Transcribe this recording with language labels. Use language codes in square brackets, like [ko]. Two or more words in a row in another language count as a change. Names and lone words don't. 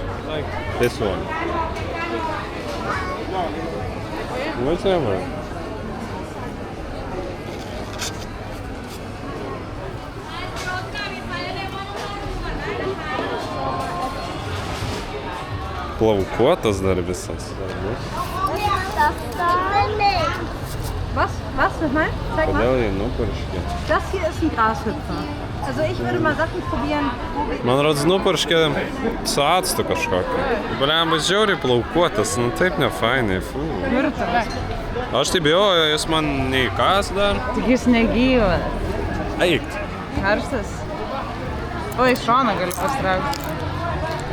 [lt] Tiesiog. Whatever. Plaukuotas dar visas. [de] Was nochmal? Zeig mal. [lt] Kodėl jie nupurškė? [de] Das hier ist ein Grashüpfer. Also ich würde mal Sachen probieren. [lt] Man rodos nupurškė su actu kažkokį. Blemba, žiauriai plaukuotas, taip nefainai. Aš tai bijau, jis man neįkas dar. Tik jis negyvas. Eik. Karštas. O, iš šono gali pastraukti.